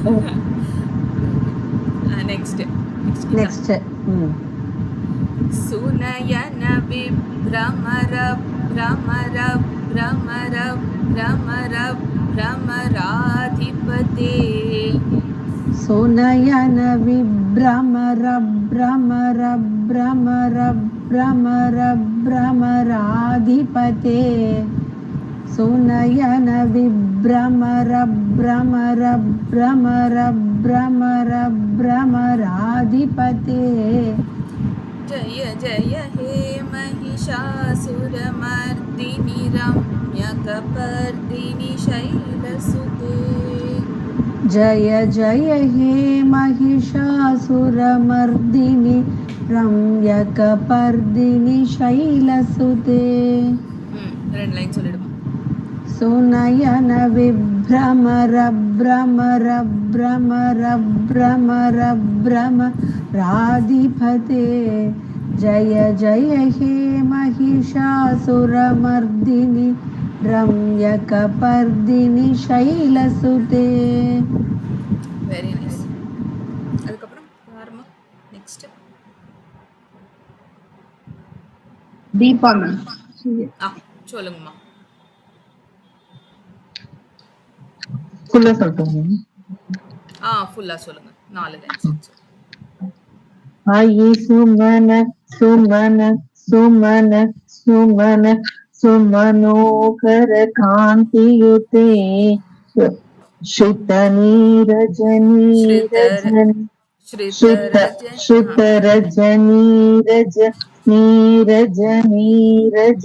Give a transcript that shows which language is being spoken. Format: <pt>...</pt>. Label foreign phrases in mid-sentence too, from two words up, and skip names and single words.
<sa>நெக்ஸ்ட் सुनयन विभ्रमर भ्रमर भ्रमर भ्रमर भ्रमराधिपते. सुनयन विभ्रमर भ्रमर भ्रमर भ्रमर भ्रमराधिपते सुनयन विभ्रमर भ्रमर भ्रमर भ्रमर भ्रमराधिपते जय जय हे महिषासुरमर्दिनि रम्यकपर्दिनि शैलसुते जय जय हे महिषासुरमर्दिनि रम्यकपर्दिनि शैलसुते</sa> <ta>ரெண்டு லைன் சொல்லிடுமா</ta> <sa>सुनयन विभ्रमर भ्रमर भ्रमर भ्रमर भ्रमराधिपते जय जय हे महिषासुरमर्दिनि रम्यकपर्दिनि शैलसुते</sa> <en>Very nice.</en> <ta>அதுக்கப்புறம் பாருமா நெக்ஸ்ட். தீபா மேம். சொல்லுங்கம்மா. ஃபுல்லா சொல்றேன். ஃபுல்லா சொல்லுங்க. 4 லைன்ஸ்.</ta> <sa>आयि सुमन सुमन सुमन सुमन सुमनोहर कांतियुते श्रितनीरजनीरजन श्रितरजनीरज नीरज नीरज</sa>